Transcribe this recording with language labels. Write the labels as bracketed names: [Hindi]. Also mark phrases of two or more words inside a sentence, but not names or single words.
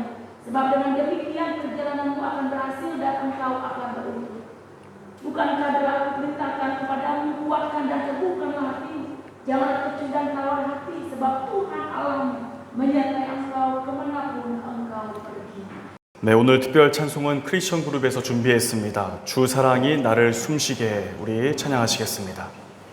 [Indonesian] Sebab dengan demikian perjalananmu akan berhasil dan engkau akan beruntung. Bukankah telah aku perintahkan kepadamu, kuatkan dan teguhkanlah hatimu. Janganlah kecut dan tawar hati, sebab Tuhan Allahmu menyertai engkau kemanapun engkau pergi. [Korean] 네, 오늘 특별 찬송은 크리스천 그룹에서 준비했습니다. 주 사랑이 나를 숨쉬게 해. 우리 찬양하시겠습니다.